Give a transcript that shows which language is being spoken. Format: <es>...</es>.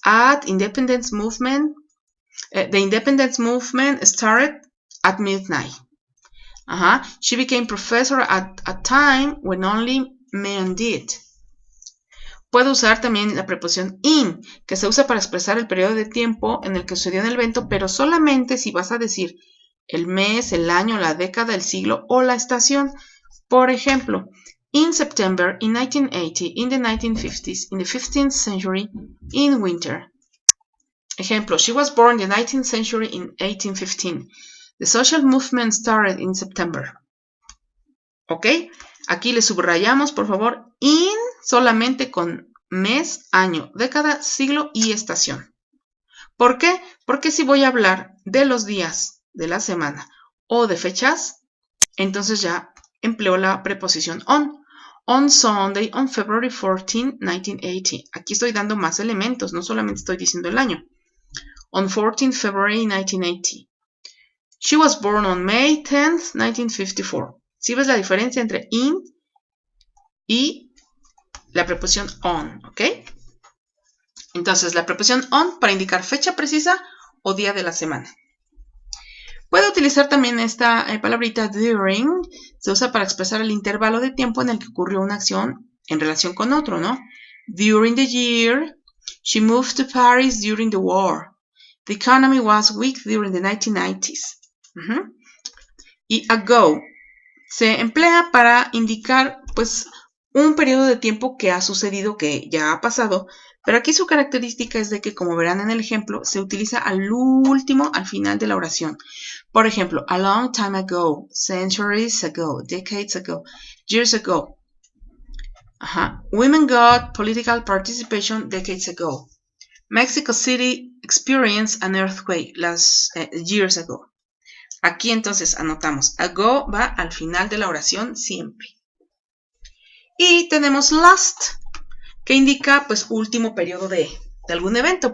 <en>At Independence Movement, the Independence Movement started at midnight. She became professor at a time when only men did.</en> <es>Puedo usar también la preposición in, que se usa para expresar el periodo de tiempo en el que sucedió el evento, pero solamente si vas a decir el mes, el año, la década, el siglo o la estación. Por ejemplo,</es> <en>in September, in 1980, in the 1950s, in the 15th century, in winter.</en> <es>Ejemplo,</es> <en>she was born in the 19th century in 1815. The social movement started in September. ¿Ok?</en> <es>Aquí le subrayamos, por favor, in solamente con mes, año, década, siglo y estación. ¿Por qué? Porque si voy a hablar de los días de la semana o de fechas, entonces ya empleo la preposición on.</es> <en>On Sunday, on February 14, 1980.</en> <es>Aquí estoy dando más elementos, no solamente estoy diciendo el año.</es> <en>On 14 February 1980. She was born on May 10th, 1954.</en> <es>¿Sí ves la diferencia entre in y la preposición on? ¿Ok? Entonces, la preposición on para indicar fecha precisa o día de la semana. Puedo utilizar también esta palabrita during. Se usa para expresar el intervalo de tiempo en el que ocurrió una acción en relación con otro, ¿no?</es> <en>During the year, she moved to Paris during the war. The economy was weak during the 1990s.</en> <es>Y ago se emplea para indicar, pues, un periodo de tiempo que ha sucedido, que ya ha pasado, pero aquí su característica es de que, como verán en el ejemplo, se utiliza al último, al final de la oración. Por ejemplo,</es> <en>a long time ago, centuries ago, decades ago, years ago. Women got political participation decades ago. Mexico City experienced an earthquake years ago.</en> <es>Aquí entonces anotamos, ago va al final de la oración siempre. Y tenemos last, que indica pues último periodo de algún evento.</es>